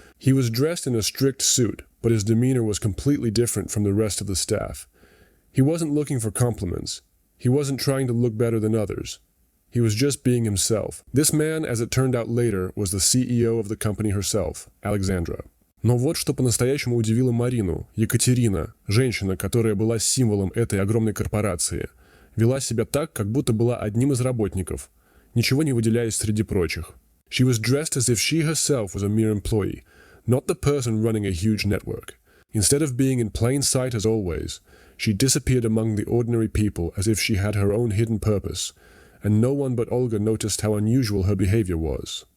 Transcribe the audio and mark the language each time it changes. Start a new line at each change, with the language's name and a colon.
English: He was dressed in a strict suit, but his demeanor was completely different from the rest of the staff. He wasn't looking for compliments. He wasn't trying to look better than others. He was just being himself. This man, as it turned out later, was the CEO of the company herself, Alexandra.
Russian: Но вот что по-настоящему удивило Марину. Екатерина, женщина, которая была символом этой огромной корпорации, вела себя так, как будто была одним из работников, ничего не выделяясь среди прочих.
English: She was dressed as if she herself was a mere employee, not the person running a huge network. Instead of being in plain sight as always, she disappeared among the ordinary people as if she had her own hidden purpose, and no one but Olga noticed how unusual her behavior was.